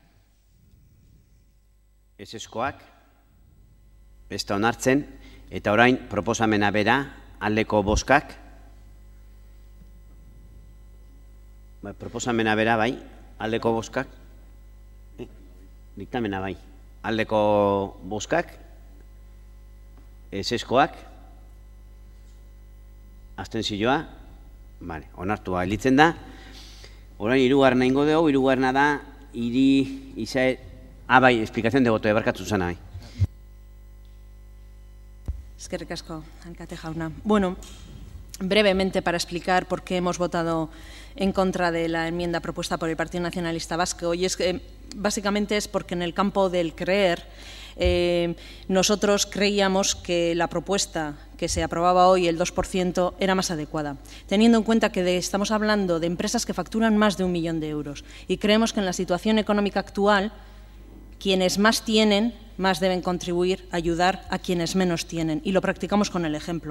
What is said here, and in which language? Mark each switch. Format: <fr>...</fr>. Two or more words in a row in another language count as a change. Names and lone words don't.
<eu>ezeskoak, ez da onartzen, eta orain proposamena bera aldeko bozkak, proposamena bera bai, aldeko bozkak, diktamena bai, aldeko bozkak, ezeskoak, abstentzioa, onartua elitzen da. Orain hirugarrena ingo dugu, hirugarrena da,</eu> <es>explicación de voto,</es> <eu>barkatu zana bai. Eskerrik asko, alkate jauna.</eu> <es>Bueno, brevemente para explicar por qué hemos votado en contra de la enmienda propuesta por el Partido Nacionalista Vasco. Y es que básicamente es porque en el campo del creer nosotros creíamos que la propuesta que se aprobaba hoy, el 2%, era más adecuada, teniendo en cuenta que estamos hablando de empresas que facturan más de 1 millón de euros y creemos que en la situación económica actual quienes más tienen, más deben contribuir a ayudar a quienes menos tienen, y lo practicamos con el ejemplo.</es>